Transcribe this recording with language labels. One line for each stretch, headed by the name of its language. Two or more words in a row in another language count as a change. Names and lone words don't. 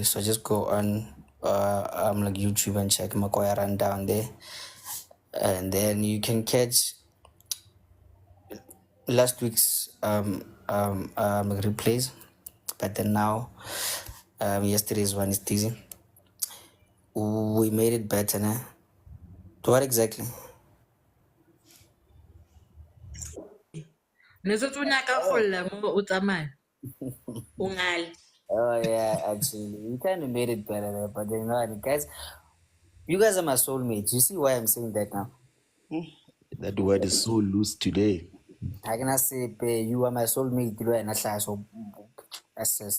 English: So just go on like YouTube and check Makoya Rundown there, and then you can catch last week's replays. But then now yesterday's one is teasing. We made it better now. What exactly?
Northern Sotho: Netso tso nyaka go lla mo o tsamaya. O ngale.
English: Oh yeah, actually, we kind of made it better there. But then, guys, you guys are my soulmates. You see why I'm saying that now? That word is so loose today. I cannot say, you are my soulmate. You are not so. That's just.